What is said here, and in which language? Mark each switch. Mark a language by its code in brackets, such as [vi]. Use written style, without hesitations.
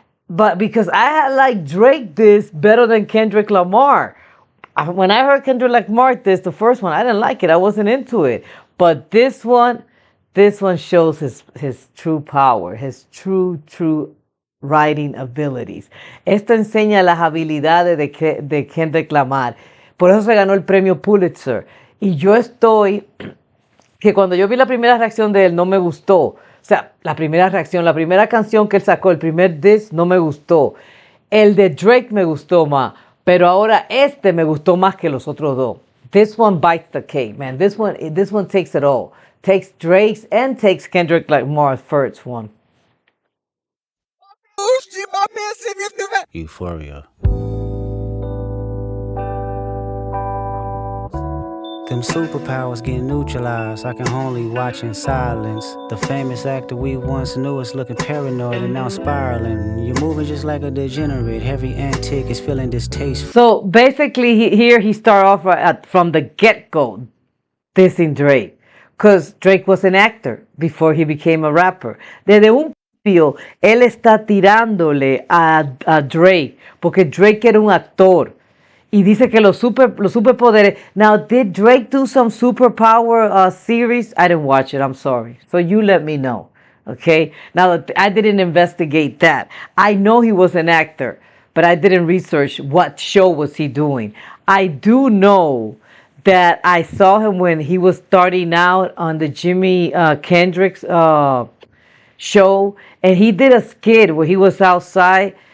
[en] But because I had like Drake this better than Kendrick Lamar. When I heard Kendrick Lamar this, the first one, I didn't like it. I wasn't into it. But this one shows his true power, his true writing abilities. [es] Esto enseña las habilidades de Kendrick Lamar. Por eso se ganó el premio Pulitzer. Y yo estoy, que cuando yo vi la primera reacción de él no me gustó. O sea, la primera reacción, la primera canción que él sacó, el primer diss, no me gustó. El de Drake me gustó más, pero ahora este me gustó más que los otros dos. [en] This one bites the cake, man. This one takes it all. Takes Drake's and takes Kendrick Lamar's first one. Euphoria. Them superpowers get neutralized. I can only watch in silence. The famous actor we once knew is looking paranoid and now spiraling. You're moving just like a degenerate. Every antic is feeling distasteful. So basically, here he started off from the get-go dissing Drake. Because Drake was an actor before he became a rapper. Desde un principio, él está tirándole a Drake. Porque Drake era un actor. Y dice que los superpoderes. Now, did Drake do some superpower series? I didn't watch it. I'm sorry. So you let me know. Okay? Now, I didn't investigate that. I know he was an actor, but I didn't research what show was he doing. I do know that I saw him when he was starting out on the Jimi Kendrick's show, and he did a skit where he was outside.